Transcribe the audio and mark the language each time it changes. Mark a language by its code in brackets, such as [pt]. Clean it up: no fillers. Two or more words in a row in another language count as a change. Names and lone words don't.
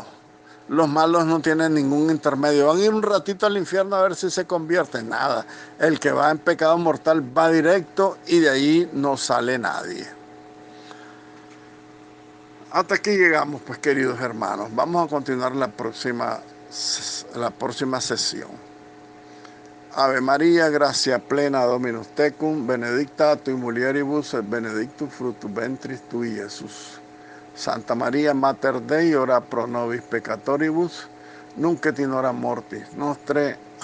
[es] Los malos no tienen ningún intermedio. Van a ir un ratito al infierno a ver si se convierten. Nada. El que va en pecado mortal va directo y de ahí no sale nadie. Hasta aquí llegamos, pues, queridos hermanos. Vamos a continuar la próxima sesión. [la] Ave María, gracia plena, Dominus tecum, benedicta tu in mulieribus, et benedictus fructus ventris tui, Jesús. Santa María, Mater Dei, ora pro nobis peccatoribus, nunc et in hora mortis nostre.